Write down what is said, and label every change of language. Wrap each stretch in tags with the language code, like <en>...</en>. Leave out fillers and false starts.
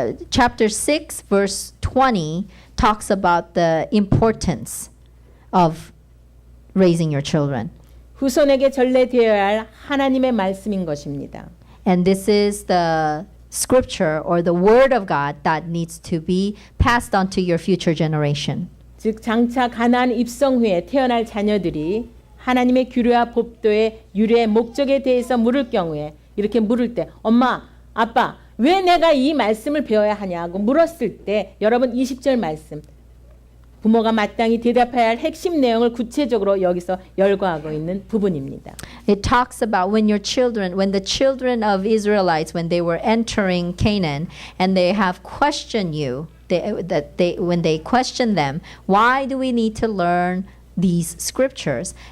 <en>Chapter 6, verse 20 talks about the importance of raising your children.</en> <ko>후손에게 전래되어야 할 하나님의 말씀인 것입니다.</ko> <en>And this is the scripture or the word of God that needs to be passed on to your future generation.</en> <ko>즉 장차 가나안 입성 후에 태어날 자녀들이 하나님의 규례와 법도의 유래의 목적에 대해서 물을 경우에 이렇게 물을 때 엄마, 아빠 왜 내가 이 말씀을 배워야 하냐고 물었을 때 여러분 20절 말씀 부모가 마땅히 대답해야 할 핵심 내용을 구체적으로 여기서 열거하고 있는 부분입니다.</ko> <en>It talks about when the children of Israelites, when they were entering Canaan, and they have questioned you, when they question them, why do we need to learn these scriptures?</en>